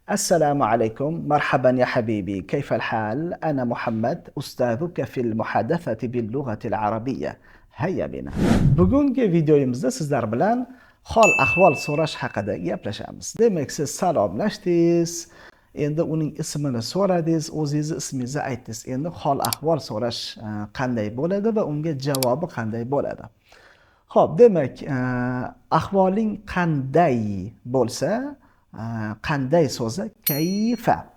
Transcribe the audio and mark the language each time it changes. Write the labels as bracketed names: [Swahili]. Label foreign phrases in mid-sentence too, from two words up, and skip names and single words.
[Arabic] السلام عليكم، مرحبا يا حبيبي، كيف الحال؟ أنا محمد، أستاذك في المحادثة باللغة العربية. هيا بنا. [Uzbek] Bugungi videomizda sizlar bilan hol-ahvol so'rash haqida gaplashamiz. Demak, siz salomlashdingiz, endi uning ismini so'radingiz, o'zingizni ismingizni aytdingiz. Endi hol-ahvol so'rash qanday bo'ladi va unga javobi qanday bo'ladi? Xo'p, demak, ahvoling qanday bo'lsa, qanday so'zi kayfa.